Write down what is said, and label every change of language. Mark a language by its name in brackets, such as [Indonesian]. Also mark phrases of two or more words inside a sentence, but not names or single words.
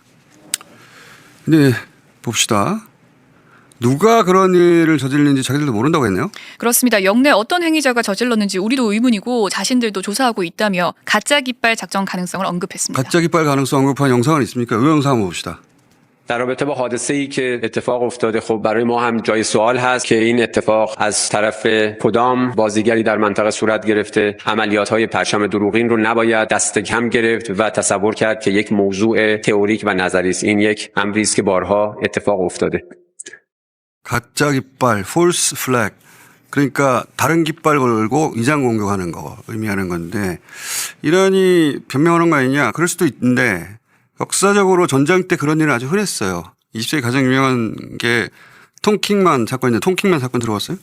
[Korean] 근데 봅시다. 누가 그런 일을 저질렀는지 자기들도 모른다고 했네요. 그렇습니다. 역내 어떤 행위자가 저질렀는지 우리도 의문이고 자신들도 조사하고 있다며 가짜 깃발 작전 가능성을 언급했습니다. 가짜 깃발 가능성 언급한 영상은 있습니까? 이 영상 한번 봅시다. [Persian] در رابطه با حادثه‌ای که اتفاق افتاده خب برای ما هم جای سوال هست که این اتفاق از طرف کدام بازیگری در منطقه صورت گرفته عملیات‌های پرچم دروغین رو نباید دست کم گرفت و تصور کرد که یک موضوع تئوریک و نظری است این یک امری است که بارها اتفاق افتاده [Korean] 가짜 깃발, [English] false flag. [Korean] 그러니까 다른 깃발 걸고 이장 공격하는 거 의미하는 건데 이란이 변명하는 거 아니냐. 그럴 수도 있는데 역사적으로 전쟁 때 그런 일은 아주 흔했어요. 20세기 가장 유명한 게 통킹만 사건인데 통킹만 사건 들어봤어요?